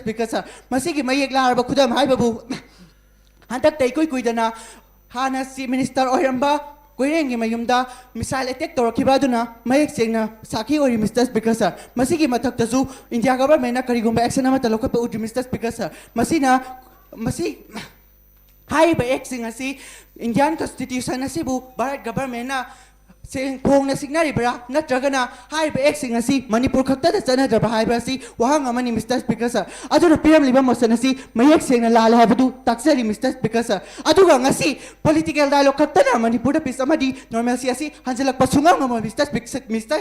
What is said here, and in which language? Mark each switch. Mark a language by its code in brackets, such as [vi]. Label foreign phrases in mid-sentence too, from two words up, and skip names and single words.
[en] Speaker sir [mni] masigi mayek laraba khudam haibabu hantak tai koi kuidana hana si minister oiramba koirengi mayumda [en] missile attack [mni] torokibaduna mayek singna saki ori Mr. [en] Speaker sir [mni] masigi mathakta su India government na karigumba action ama talokapa udri Mr. [en] Speaker sir [mni] masina masi haiba exing asi [en] Indian constitution [mni] asibu Bharat government na sing phong na signary bra natragana haiba exing asi Manipur khakta da chana jaba haiba asi wahang amani Mr. [en] Speaker sir [mni] aduna piram liba motion asi mayek sing na lal habadu taksari Mr. [en] Speaker sir [mni] aduga ngasi [en] political dialogue [mni] khakta na Manipur da pis amadi normalcy asi hanjalakpa sungang ngam Mr.